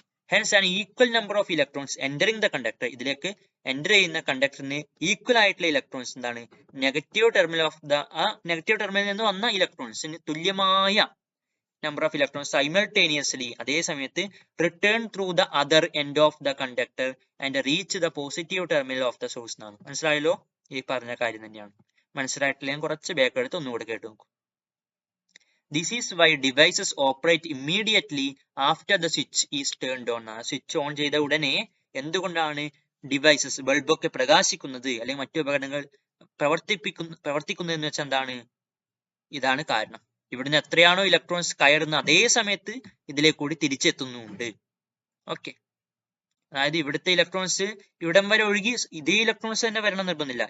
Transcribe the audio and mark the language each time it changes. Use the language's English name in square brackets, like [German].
[English] hence an equal number of electrons entering the conductor, [Malayalam] ഇതിലേക്ക് enter ചെയ്യുന്ന കണ്ടക്ടറിന് equal ആയിട്ടുള്ള electrons എന്താണ് [English] negative terminal of the [Malayalam] ആ negative ടെർമിനലിൽ നിന്ന് വന്ന ഇലക്ട്രോൺസിന് തുല്യമായ [English] number of electrons simultaneously [Malayalam] അതേ സമയത്ത് [English] return through the other end of the conductor and reach the positive terminal of the source [Malayalam] എന്നാണ്. മനസ്സിലായല്ലോ? ഈ പറഞ്ഞ കാര്യം തന്നെയാണ്. മനസ്സിലായിട്ടില്ലെങ്കിൽ കുറച്ച് ബാക്ക് എടുത്ത് ഒന്നുകൂടെ കേട്ടു നോക്കും. [English] This is why devices operate immediately after the switch is turned on. [Malayalam] Switch on ചെയ്ത ഉടനെ എന്തുകൊണ്ടാണ് ഡിവൈസസ് ബൾബൊക്കെ പ്രകാശിക്കുന്നത് അല്ലെങ്കിൽ മറ്റു ഉപകരണങ്ങൾ പ്രവർത്തിക്കുന്നത് എന്ന് വെച്ചാൽ എന്താണ്? ഇതാണ് കാരണം. ഇവിടുന്ന് എത്രയാണോ ഇലക്ട്രോൺസ് കയറുന്ന അതേ സമയത്ത് ഇതിലേക്ക് കൂടി തിരിച്ചെത്തുന്നുണ്ട്. ഓക്കെ, അതായത് ഇവിടുത്തെ ഇലക്ട്രോൺസ് ഇവിടം വരെ ഒഴുകി ഇതേ ഇലക്ട്രോൺസ് തന്നെ വരണം നിർബന്ധമില്ല.